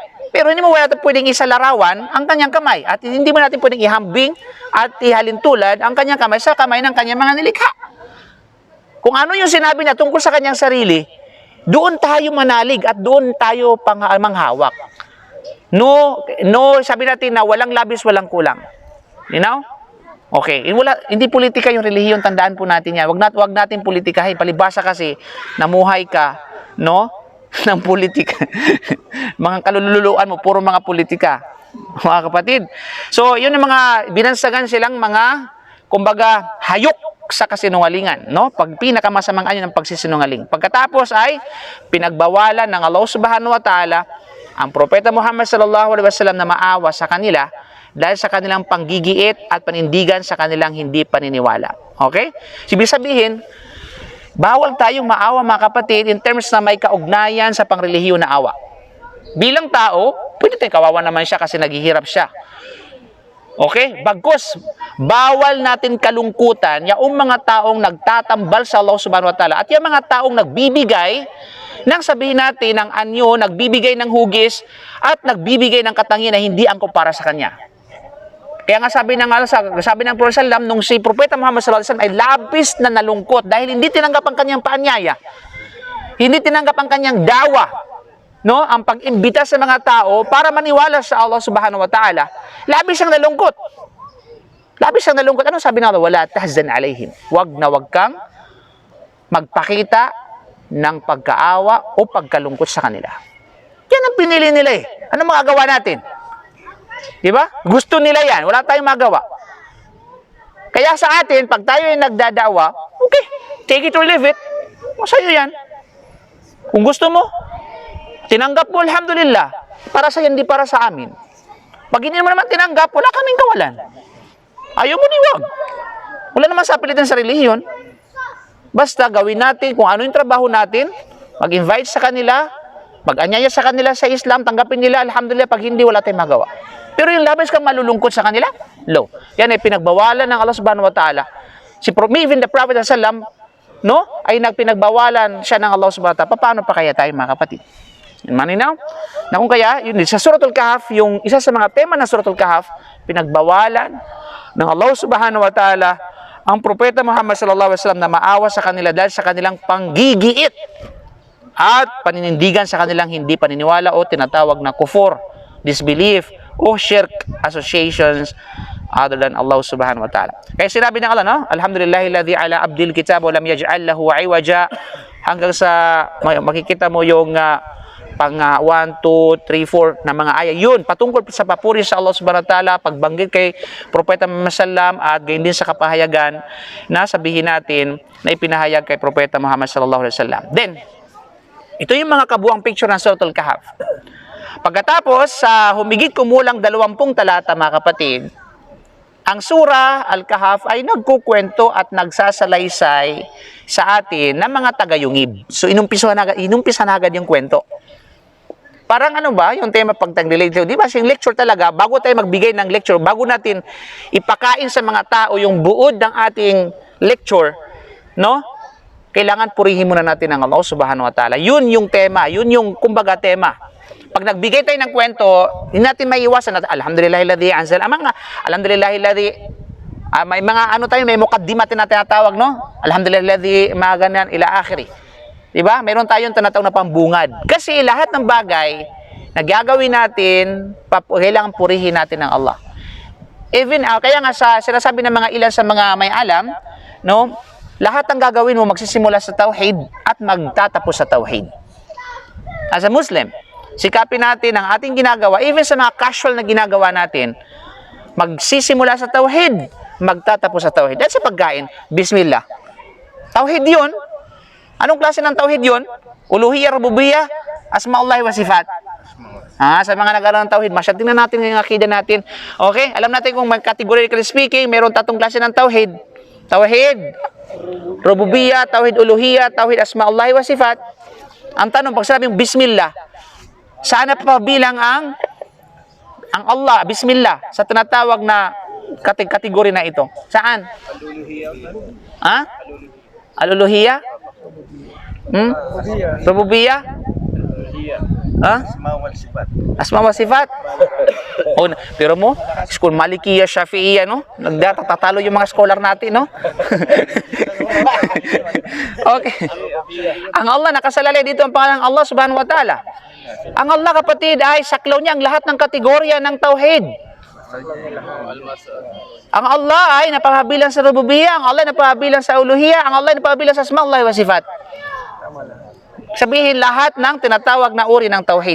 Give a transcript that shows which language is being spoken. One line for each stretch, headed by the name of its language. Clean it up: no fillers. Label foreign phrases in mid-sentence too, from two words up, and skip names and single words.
Filipino: Pero hindi mo natin pwedeng isalarawan ang kanyang kamay. At hindi mo natin pwedeng ihambing at ihalintulad ang kanyang kamay sa kamay ng kanyang mga nilikha. Kung ano yung sinabi niya tungkol sa kanyang sarili, doon tayo manalig at doon tayo manghawak. No, sabi natin na walang labis, walang kulang.
English: You know?
Filipino: Okay, hindi politika yung relihiyon, tandaan po natin yan. Wag natin politikahin. Palibasa kasi, namuhay ka, no? Ng politika. Mga kalululuan mo, puro mga politika. Mga kapatid. So, yun yung mga binansagan silang mga, kumbaga, hayok sa kasinungalingan, no? Pag pinakamasamang anyo ng pagsisinungaling. Pagkatapos ay pinagbawalan ng
Arabic: الله سبحانه وتعالى
Filipino: ang Propeta Muhammad
Arabic: صلى الله عليه وسلم
Filipino: na maawa sa kanila dahil sa kanilang panggigiit at panindigan sa kanilang hindi paniniwala. Okay? Ibig sabihin, bawal tayong maawa mga kapatid
English: in terms
Filipino: na may kaugnayan sa pangrelihiyon na awa. Bilang tao, pwede tayong kawawa naman siya kasi naghihirap siya. Okay? Bagkus, bawal natin kalungkutan yung mga taong nagtatambal sa
Arabic: الله سبحانه وتعالى
Filipino: at yung mga taong nagbibigay ng sabihin natin ng anyo, nagbibigay ng hugis at nagbibigay ng katangian na hindi angkop para sa kanya. Kaya nga sabi ng Prophet sallam, nung si Propeta Muhammad
Arabic: صلى الله عليه وسلم
Filipino: ay labis na nalungkot dahil hindi tinanggap ang kanyang paanyaya. Hindi tinanggap ang kanyang dawa, no? Ang pag-imbita sa mga tao para maniwala sa
Arabic: الله سبحانه وتعالى.
Filipino: Labis ang nalungkot. Labis ang nalungkot. Ano sabi ng Allah?
Arabic: ولا تحزن عليهم.
Filipino: Wag na wag kang magpakita ng pagkaawa o pagkalungkot sa kanila. Yan ang pinili nila eh. Ano magagawa natin? Diba? Gusto nila yan. Wala tayong magawa. Kaya sa atin, pag tayo ay nagdadawa,
English: okay, take it or leave it.
Filipino: Masaya yan. Kung gusto mo, tinanggap mo, alhamdulillah. Para sa yan, hindi para sa amin. Pag hindi mo naman tinanggap, wala kaming kawalan. Ayaw mo, diwag. Wala naman sa pilitan sa relihiyon. Basta gawin natin kung ano yung trabaho natin, mag-invite sa kanila, mag-anyaya sa kanila sa Islam, tanggapin nila, alhamdulillah, pag hindi, wala tayong magawa. Pero yung labis kang malulungkot sa kanila, low. Yan ay pinagbawalan ng
Arabic: الله سبحانه وتعالى.
Filipino: Even the Prophet sallam, no, ay nagpinagbawalan siya ng
Arabic: الله سبحانه وتعالى.
Filipino: Paano pa kaya tayo mga kapatid? Maninaw? Na kung kaya, yun, sa Suratul Kahf, yung isa sa mga tema ng Suratul Kahf, pinagbawalan ng
Arabic: الله سبحانه وتعالى
Filipino: ang Propeta Muhammad
Arabic: صلى الله عليه وسلم
Filipino: na maawa sa kanila dahil sa kanilang panggigiit at paninindigan sa kanilang hindi paniniwala o tinatawag na kufur,
English: disbelief, o shirk associations other than
Arabic: الله سبحانه وتعالى.
Filipino: Kaya sinabi ng Allah, no?
Arabic: الحمد لله الذي على عبده الكتاب ولم يجعل له عوجا,
Filipino: hanggang sa makikita mo yung pang 1, 2, 3, 4 na mga aya. Yun, patungkol sa papuri sa
Arabic: الله سبحانه وتعالى,
Filipino: pagbanggit kay Propeta Muhammad sallam at gayon din sa kapahayagan na sabihin natin na ipinahayag kay Propeta Muhammad
Arabic: صلى الله عليه وسلم.
Filipino: Then, ito yung mga kabuang picture ng Suratul Kahf. Pagkatapos, sa humigit kumulang 20 talata mga kapatid, ang Surah Al-Kahf ay nagkukwento at nagsasalaysay sa atin ng mga tagayungib. So, inumpisa na agad yung kwento. Parang ano ba, yung tema pag tag-relate, di ba, yung lecture talaga, bago tayo magbigay ng lecture, bago natin ipakain sa mga tao yung buod ng ating lecture, no? Kailangan purihin muna natin ang
Arabic: الله سبحانه وتعالى.
Filipino: Yun yung tema, yun yung kumbaga tema. Pag nagbigay tayo ng kwento, hindi natin maiiwasan natin,
Arabic: الحمد لله الذي أنزل، الحمد لله الذي,
Filipino: may mga ano tayo, may mukaddimah na tinatawag, no?
Arabic: الحمد لله الذي,
Filipino: mga ganyan,
Arabic: إلى آخره.
Filipino: Diba? Meron tayong tinatawag na pambungad. Kasi lahat ng bagay na gagawin natin, kailangan purihin natin ng Allah. Even, kaya nga sinasabi ng mga ilan sa mga may alam, no? Lahat ng gagawin mo magsisimula sa tauhid at magtatapos sa tauhid.
English: As a Muslim,
Filipino: sikapin natin ang ating ginagawa, even sa mga casual na ginagawa natin, magsisimula sa tauhid, magtatapos sa tauhid. Dahil sa pagkain, bismillah. Tauhid yun. Anong klase ng tauhid yun?
Arabic: ألوهية، ربوبية، أسماء الله وصفات.
Filipino: Sa mga nag-aaral ng tauhid, tingnan natin yung akida natin. Okay? Alam natin kung
English: categorically speaking,
Filipino: meron 3 klase ng tauhid.
Arabic: توحيد ربوبية، توحيد ألوهية، توحيد أسماء الله وصفات.
Filipino: Ang tanong, pag sabing bismillah, saan na pabilang ang Allah, bismillah, sa tinatawag na kategory na ito? Saan? Al-uluhiyya?
Arabic: ربوبية؟ أسماء وصفات.
Filipino: Pero mo, school Malikiya, Shafi'iyya, no? Tatalo yung mga scholar natin, no? Okay. Ang Allah, nakasalalay dito ang pangalan ng
Arabic: الله سبحانه وتعالى.
Filipino: Ang Allah, kapatid, ay saklaw niya ang lahat ng kategorya ng tauhid. Ang Allah ay napahabilang sa rububiyya, ang Allah ay napahabilang sa uluhiyya, ang Allah ay napahabilang sa
Arabic: أسماء الله وصفات.
Filipino: Sabihin lahat ng tinatawag na uri ng tauhid.